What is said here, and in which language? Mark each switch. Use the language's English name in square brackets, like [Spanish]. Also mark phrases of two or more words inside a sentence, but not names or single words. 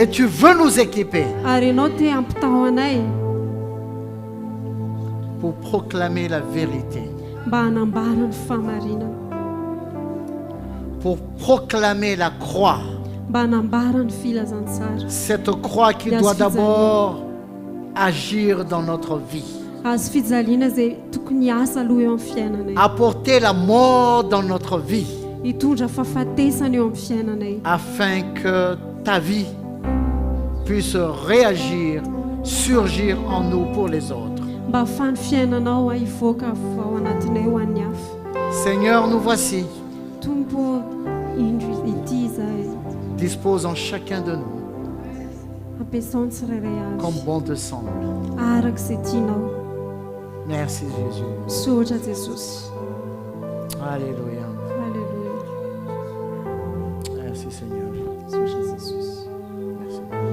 [French] et tu veux nous équiper [Malagasy] Ary ianao te hampitao anay [French] pour proclamer la vérité, [Malagasy] mba hanambara ny fahamarinana, [French] pour proclamer la croix, [Malagasy] mba hanambara ny filazantsara. [French] cette croix qui doit d'abord agir dans notre vie, [Malagasy] Azo fijaliana izay tokony hiasa aloha eo amin'ny fiainanay. [French] apporter la mort dans notre vie, [Malagasy] Hitondra fahafatesana eo amin'ny fiainanay [French] afin que ta vie puisse réagir, surgir en nous pour les autres. [Malagasy] mba ahafahan'ny fiainanao hivoaka ao anatinay ho an'ny hafa. [French] Seigneur, nous voici, [Malagasy] Tompo ity izahay, [French] dispose en chacun de nous [Malagasy] ampiasao ny tsirairay [French] comme [Malagasy] azy [French] bon te semble. [Malagasy] araka izay tianao. [French] Merci Jésus. [Malagasy] Misaotra Jesosy. [French] Alléluia. [Malagasy] Halleluja. [French] Merci Seigneur. [Malagasy] Misaotra Jesosy. [French] Merci.